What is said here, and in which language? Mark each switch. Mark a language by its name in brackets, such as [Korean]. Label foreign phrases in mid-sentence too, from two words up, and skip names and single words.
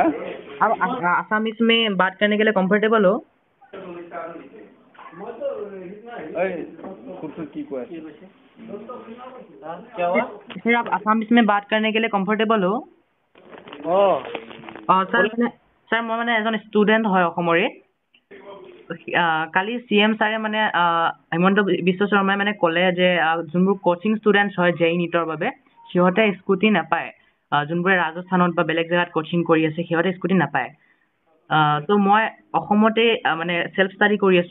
[Hindi] आप आसामीज में बात करने के लिए कंफर्टेबल हो? कुछ की को है क्या हुआ सर, आप आसामीज में बात करने के लिए कंफर्टेबल हो? सर मैं [Assamese] মানে এজন ষ্টুডেণ্ট হয় অসমৰে। কালি CM ছাৰে মানে হিমন্ত বিশ্ব শৰ্মাই মানে ক'লে যে যোনবোৰ [English] coaching students [Assamese] হয় JEE NEET-ৰ বাবে সিহঁতে স্কুটি নাপায়। যোনবোৰে ৰাজস্থানত বা বেলেগ জেগাত কোচিং কৰি আছে সিহঁতে স্কুটি নাপায়। তো মই অসমতে মানে [English] self study [Assamese] কৰি আছো।